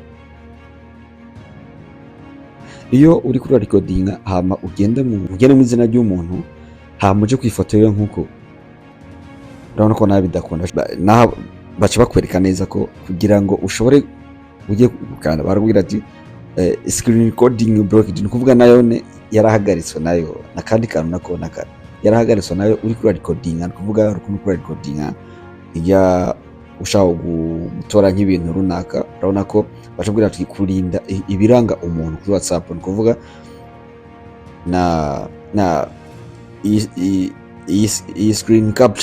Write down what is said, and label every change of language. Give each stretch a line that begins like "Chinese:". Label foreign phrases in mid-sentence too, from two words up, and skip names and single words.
Rundi: Iyo uri kuri recording hama ugende mu izina ry'umuntu hama uje ku ifoto yiwe nkuko urabona ko nabi bidakunda baca bakwereka neza ko kugira ngo ushobore ugiye gukanda barabwira ati
English: screen recording blocked.
Rundi: Ni kuvuga nayo yarahagaritswe nayo nakandi kantu nako yarahagaritswe nayo uri kuri recording. Ni kuvuga urukundo kuri recording ijya ushaka gutora nk'ibintu runaka, urabona ko bashobora ati kurinda ibiranga umuntu kuri WhatsApp. Ni kuvuga na iyi
English: screen capture.